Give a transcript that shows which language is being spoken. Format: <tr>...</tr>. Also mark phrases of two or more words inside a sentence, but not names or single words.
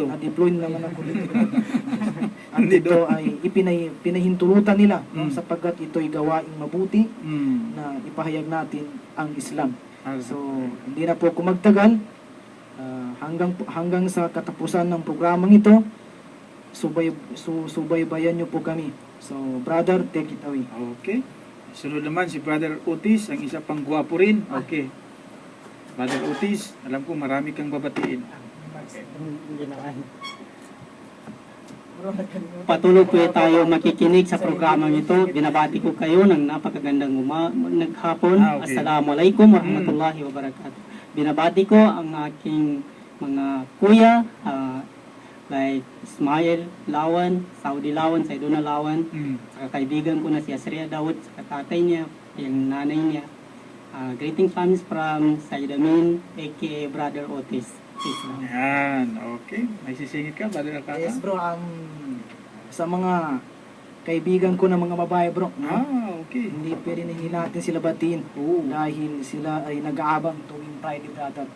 <tl>Na-deploy naman ako dito. At ito ay pinahintulutan nila, no, sapagkat ito'y gawaing mabuti na ipahayag natin ang Islam. So, hindi na po ako magtagal. Hanggang sa katapusan ng programang ito, subaybayan niyo po kami.</tl> <en>So, brother, take it away.</en> <tl>Okay. Sunod naman si Brother Otis, ang isa pang gwapo rin. Okay. Brother Otis, alam ko marami kang babatiin. Patuloy po tayo makikinig sa programang ito. Binabati ko kayo ng napakagandang naghapon. Okay.</tl> <ar>السلام عليكم ورحمة الله وبركاته.</ar> <tl>Binabati ko ang aking mga kuya, like Ismail Lawan, Saudi Lawan, Saiduna Lawan, saka kaibigan ko na si Asria Daud, saka tatay niya, yung nanay niya.</tl> <en>Greeting families from Said Amin, aka Brother Otis. Peace lang.</en> <tl>Yan, okay. May sisingit ka, Brother Akaka?</tl> <en>Yes, bro,</en> <tl>sa mga kaibigan ko na mga babae, bro, no? Okay. Hindi pwede na hindi natin sila batiin dahil sila ay nag-aabang tuwing Friday, brother.</tl>